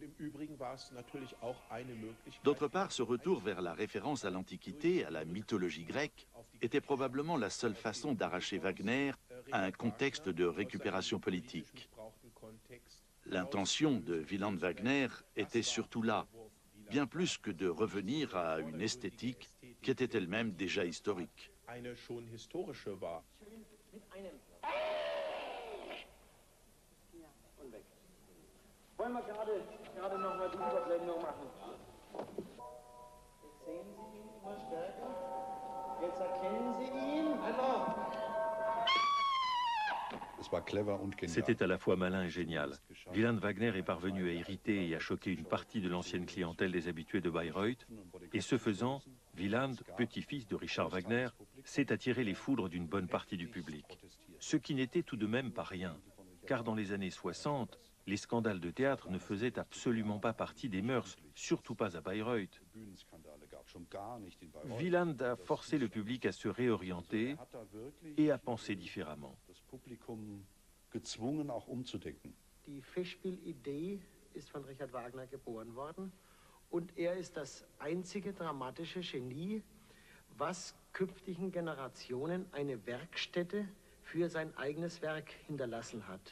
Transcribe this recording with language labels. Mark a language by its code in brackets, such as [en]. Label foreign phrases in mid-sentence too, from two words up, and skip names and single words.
[fr] D'autre part, ce retour vers la référence à l'Antiquité, à la mythologie grecque, était probablement la seule façon d'arracher Wagner à un contexte de récupération politique. L'intention de Wieland Wagner était surtout là, bien plus que de revenir à une esthétique qui était elle-même déjà historique. [de] Wollen wir gerade noch mal die Überblendung machen? Jetzt sehen Sie ihn immer stärker. Jetzt erkennen Sie ihn. Einfach. [fr] C'était à la fois malin et génial. Wieland Wagner est parvenu à irriter et à choquer une partie de l'ancienne clientèle des habitués de Bayreuth, et ce faisant, Wieland, petit-fils de Richard Wagner, s'est attiré les foudres d'une bonne partie du public. Ce qui n'était tout de même pas rien, car dans les années 60, les scandales de théâtre ne faisaient absolument pas partie des mœurs, surtout pas à Bayreuth. Wieland a forcé le public à se réorienter et à penser différemment. [de] Die Festspielidee ist von Richard Wagner geboren worden und er ist das einzige dramatische Genie, was künftigen Generationen eine Werkstätte für sein eigenes Werk hinterlassen hat.